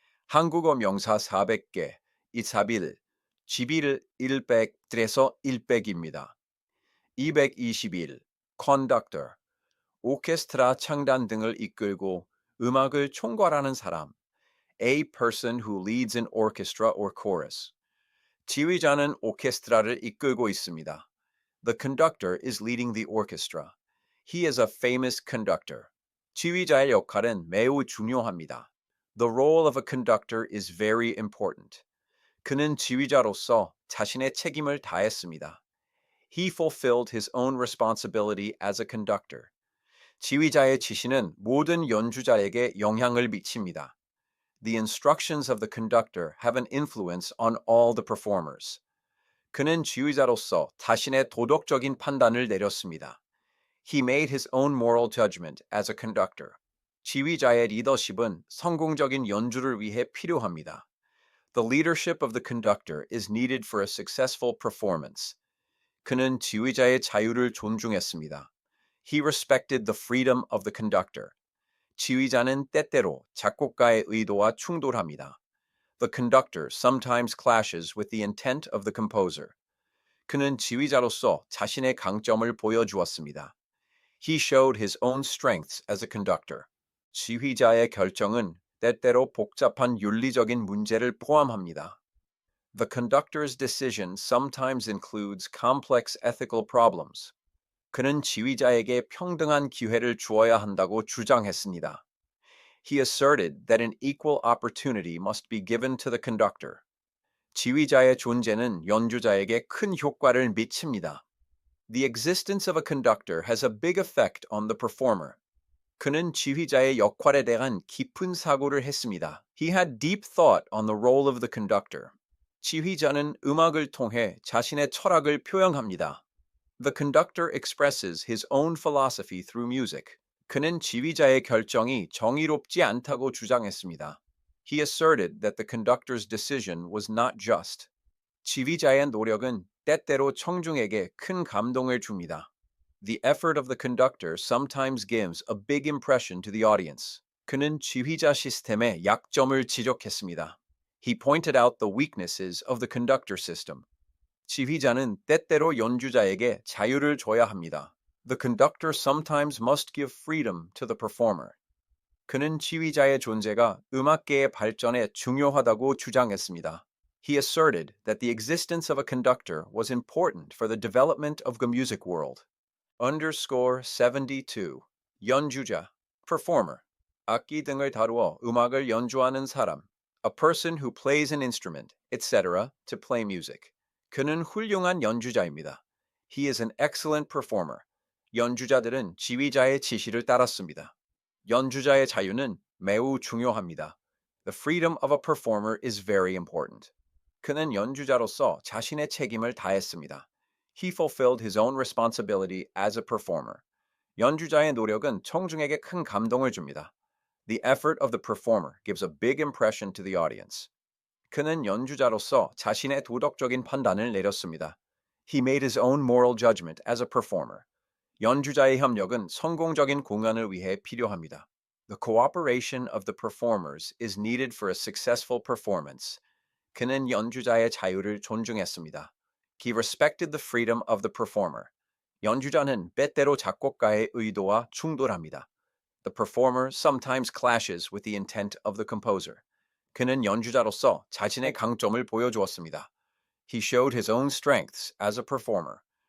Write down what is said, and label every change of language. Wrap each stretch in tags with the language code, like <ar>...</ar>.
<ko>한국어 명사 400개, 이사빌, 지빌 100에서 100입니다. 221. Conductor, 오케스트라 창단 등을 이끌고 음악을 총괄하는 사람.</ko> <en>A person who leads an orchestra or chorus.</en> <ko>지휘자는 오케스트라를 이끌고 있습니다.</ko> <en>The conductor is leading the orchestra. He is a famous conductor.</en> <ko>지휘자의 역할은 매우 중요합니다.</ko> <en>The role of a conductor is very important.</en> <ko>그는 지휘자로서 자신의 책임을 다했습니다.</ko> <en>He fulfilled his own responsibility as a conductor.</en> <ko>지휘자의 지시는 모든 연주자에게 영향을 미칩니다.</ko> <en>The instructions of the conductor have an influence on all the performers.</en> <ko>그는 지휘자로서 자신의 도덕적인 판단을 내렸습니다.</ko> <en>He made his own moral judgment as a conductor.</en> <ko>지휘자의 리더십은 성공적인 연주를 위해 필요합니다.</ko> <en>The leadership of the conductor is needed for a successful performance.</en> <ko>그는 지휘자의 자유를 존중했습니다.</ko> <en>He respected the freedom of the conductor.</en> <ko>지휘자는 때때로 작곡가의 의도와 충돌합니다.</ko> <en>The conductor sometimes clashes with the intent of the composer.</en> <ko>그는 지휘자로서 자신의 강점을 보여주었습니다.</ko> <en>He showed his own strengths as a conductor.</en> <ko>지휘자의 결정은 때때로 복잡한 윤리적인 문제를 포함합니다.</ko> <en>The conductor's decision sometimes includes complex ethical problems.</en> <ko>그는 지휘자에게 평등한 기회를 주어야 한다고 주장했습니다.</ko> <en>He asserted that an equal opportunity must be given to the conductor.</en> <ko>지휘자의 존재는 연주자에게 큰 효과를 미칩니다.</ko> <en>The existence of a conductor has a big effect on the performer.</en> <ko>그는 지휘자의 역할에 대한 깊은 사고를 했습니다.</ko> <en>He had deep thought on the role of the conductor.</en> <ko>지휘자는 음악을 통해 자신의 철학을 표현합니다.</ko> <en>The conductor expresses his own philosophy through music.</en> <ko>그는 지휘자의 결정이 정의롭지 않다고 주장했습니다.</ko> <en>He asserted that the conductor's decision was not just.</en> <ko>지휘자의 노력은 때때로 청중에게 큰 감동을 줍니다.</ko> <en>The effort of the conductor sometimes gives a big impression to the audience.</en> <ko>그는 지휘자 시스템의 약점을 지적했습니다.</ko> <en>He pointed out the weaknesses of the conductor system.</en> <ko>지휘자는 때때로 연주자에게 자유를 줘야 합니다.</ko> <en>The conductor sometimes must give freedom to the performer.</en> <ko>그는 지휘자의 존재가 음악계의 발전에 중요하다고 주장했습니다.</ko> <en>He asserted that the existence of a conductor was important for the development of the music world. Underscore 72.</en> <ko>연주자, performer. 악기 등을 다루어 음악을 연주하는 사람.</ko> <en>A person who plays an instrument, etc. to play music.</en> <ko>그는 훌륭한 연주자입니다.</ko> <en>He is an excellent performer.</en> <ko>연주자들은 지휘자의 지시를 따랐습니다. 연주자의 자유는 매우 중요합니다.</ko> <en>The freedom of a performer is very important.</en> <ko>그는 연주자로서 자신의 책임을 다했습니다.</ko> <en>He fulfilled his own responsibility as a performer.</en> <ko>연주자의 노력은 청중에게 큰 감동을 줍니다.</ko> <en>The effort of the performer gives a big impression to the audience.</en> <ko>그는 연주자로서 자신의 도덕적인 판단을 내렸습니다.</ko> <en>He made his own moral judgment as a performer.</en> <ko>연주자의 협력은 성공적인 공연을 위해 필요합니다.</ko> <en>The cooperation of the performers is needed for a successful performance.</en> <ko>그는 연주자의 자유를 존중했습니다.</ko> <en>He respected the freedom of the performer.</en> <ko>연주자는 때때로 작곡가의 의도와 충돌합니다.</ko> <en>The performer sometimes clashes with the intent of the composer.</en> <ko>그는 연주자로서 자신의 강점을 보여주었습니다.</ko> <en>He showed his own strengths as a performer.</en>